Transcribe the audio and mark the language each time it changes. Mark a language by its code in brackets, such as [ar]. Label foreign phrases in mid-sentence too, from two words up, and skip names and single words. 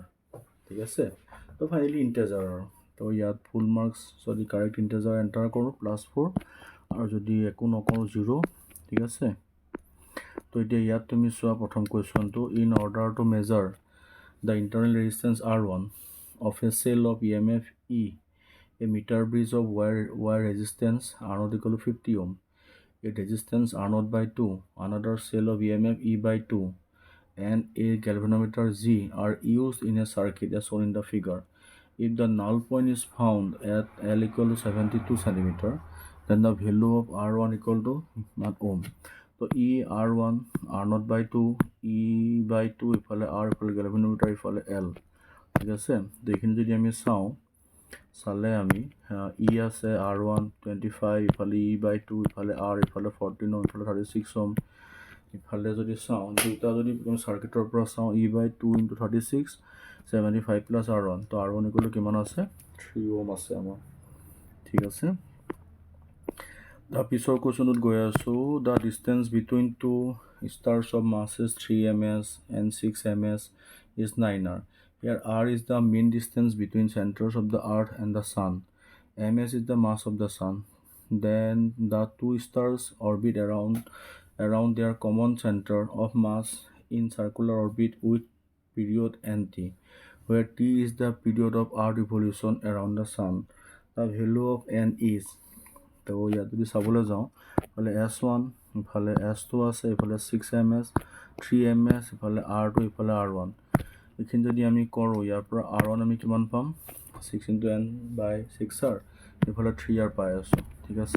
[as] ঠিক আছে, তো ফাইনেলি ইণ্টেজাৰ আৰু। তো ইয়াত [en] full marks [as] যদি [en] correct integer enter [as] কৰোঁ +4, আৰু যদি একো নকৰোঁ 0, ঠিক আছে। তো এতিয়া ইয়াত তুমি চোৱা প্ৰথম কুৱেশ্যনটো, [en] in order to measure the internal resistance R1 of a cell of EMF E, a meter bridge of wire resistance R0 equal to 50 ohm, a resistance R0 by 2, another cell of EMF E by 2, and a galvanometer G are used in a circuit as shown in the figure. If the null point is found at L equal to 72 centimeter, then the value of R1 equal to ohm. [as] So E R1 R0 by 2 E by 2 ইফালে R ইফালে galvanometer ইফালে L, ঠিক আছে। তো এইখিনি যদি আমি চালে আমি E আছে R1 25 ইফালে E by 2 ইফালে R ইফালে 14 ohm ইফালে 36 ohm, ইফালে যদি চাওঁ দুটা যদি চাৰ্কিটৰ পৰা চাওঁ E by 2 into 36 75 plus R1, তো R1 [en] equal to [as] কিমান আছে 3 ohm আছে আমাৰ, ঠিক আছে। তাৰ পিছৰ কুৱেশ্যনটোত গৈ আছোঁ, [en] the distance between two stars of masses 3 ms and 6 ms is 9 r. Here r is the mean distance between centers of the earth and the sun. Ms is the mass of the sun. Then the two stars orbit around their common center of mass in circular orbit with period nt, where t is the period of earth revolution around the sun. The value of n is, [as] তো ইয়াত যদি চাবলৈ যাওঁ ইফালে S1 ইফালে S2 আছে, ইফালে 6 ms 3 ms ইফালে R2 ইফালে R1, এইখিনি যদি আমি কৰোঁ ইয়াৰ পৰা R1 আমি কিমান পাম 6 into n by 6r ইফালে 3r পাই আছোঁ, ঠিক আছে।